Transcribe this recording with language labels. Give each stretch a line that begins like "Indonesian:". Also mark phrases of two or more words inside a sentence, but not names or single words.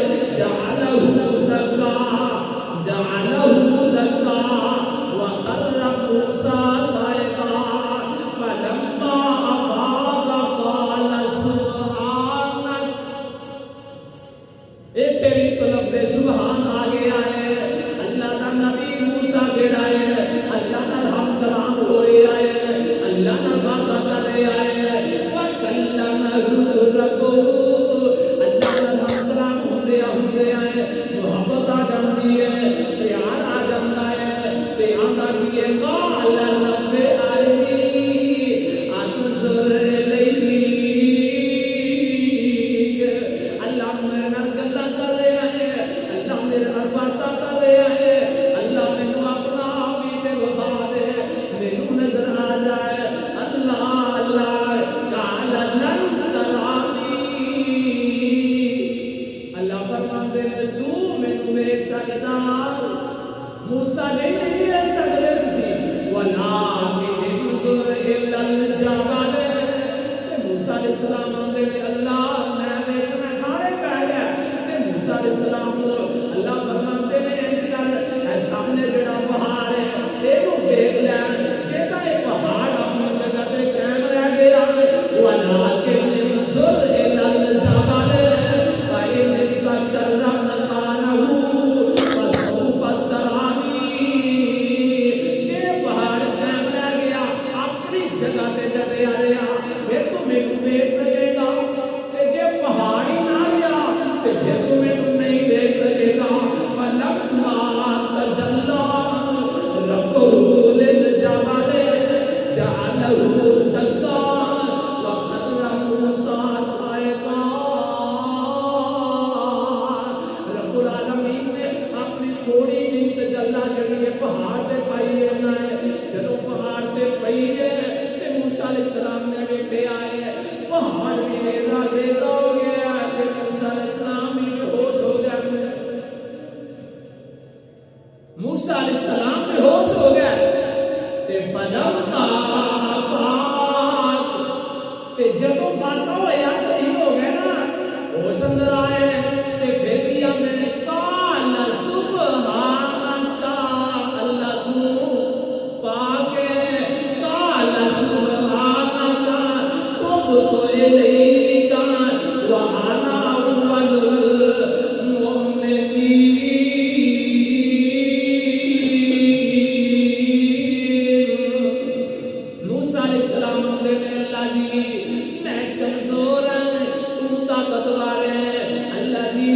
Arabic: جعله دكا وخر موسى صعقا فلما أفاق قال سبحانك
Punjabi: ایتھے بھی لفظ سبحان آگے آئے اللہ کا نبی موسیٰ جڑا ہے اللہ کا ہم کلام ہو رہے آئے اللہ کا باتاں کر رہے آئے
Arabic: وَكَلَّمَهُ رَبُّهُ
Punjabi: اللہ کا ہم کلام ہوندے آئے محبت آ جاندی ہے پیار آ جاندا ہے تے آندا کی ہے
Arabic: قال رب ارنی انظر الیک
Punjabi: اللہ میرے نال گلاں کر رہے ہیں اللہ میرے نال باتاں کر رہے ہیں اللہ مینوں اپنا بھی تے وفا دے مینوں نظر آ جائے اللہ اللہ
Arabic: قال لن ترانی
Punjabi: اللہ فرماندے نے تو مینوں ویکھ سکدا موسیٰ جی نہیں ویکھ سکدے تسی
Arabic: ولکن انظر الی الجبل
Punjabi: تے موسیٰ علیہ السلام آندے نے اللہ میں ویکھنا کھارے پے گیا تے موسیٰ علیہ السلام نو اللہ فرماندے نے انج کر اے سامنے جڑا پہاڑ ہے اینو ویکھ لے جے تا اے پہاڑ اپنی جگہ تے قائم رہ گیا
Arabic: ولکن انظر الی الجبل فإن استقر مكانه فسوف ترانی
Punjabi: جے پہاڑ قائم رہ گیا اپنی جگہ تے ڈٹیا رہیا پھر تو مینوں ویکھ سکے گا تے جے پہاڑ ہی نہ رہیا تے پھر تو مینوں نہیں ویکھ سکے گا
Arabic: فلما تجلى ربه للجبل جعله دكا وخر موسى صعقا
Punjabi: رب العالمین نے اپنی تھوڑی جی تجلا جڑی ہے پہاڑ تے پائی ہے جدوں پہاڑ تے پئی ہے تے موسیٰ علیہ السلام نے ویکھیا ہے پہاڑ بھی ریزا ریزا ہو گیا تے موسیٰ علیہ السلام بھی بے ہوش ہو گئے موسیٰ علیہ السلام بے ہوش ہو گئے تے فلما افاق تے جدوں فاقہ ہویا صحیح ہو گئے نا ہوش اندر آئے تے پھر کی آندے نے
Arabic: قال سبحانک
Punjabi: اللہ تو پاک ہے
Arabic: قال سبحانک تبت الیک وانا اول المؤمنین
Punjabi: موسیٰ علیہ السلام آندے نے اللہ جی میں کمزور ہوں تو طاقتور ہے اللہ